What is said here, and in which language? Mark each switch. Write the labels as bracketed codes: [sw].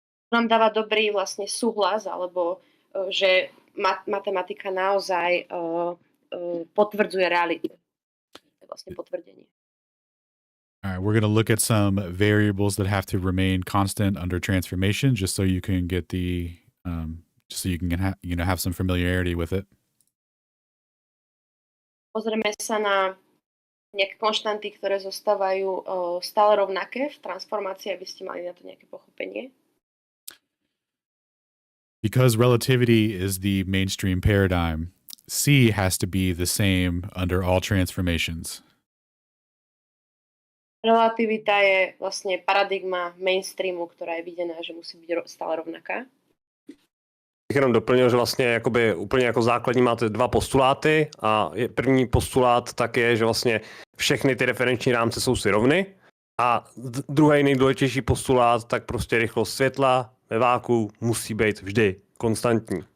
[sk] Nám dáva dobrý vlastne súhlas, alebo že matematika naozaj potvrdzuje realitu. To je vlastne potvrdenie. [en] All right, we're going to look at some variables that have to remain constant under transformation, just so you can get the, just so you can have some familiarity with it. [sk] Pozrieme sa na nejaké konštanty, ktoré zostávajú stále rovnaké v transformácii, aby ste mali na to nejaké pochopenie. [en] Because relativity is the mainstream paradigm, C has to be the same under all transformations. [sk] Relativita je vlastne paradigma mainstreamu, ktorá je videná, že musí byť stále rovnaká. [cs] Jenom doplnil, že vlastně jakoby úplně jako základní máte dva postuláty a první postulát tak je, že vlastně všechny ty referenční rámce jsou si rovny a druhý nejdůležitější postulát, tak prostě rychlost světla ve váku musí být vždy konstantní.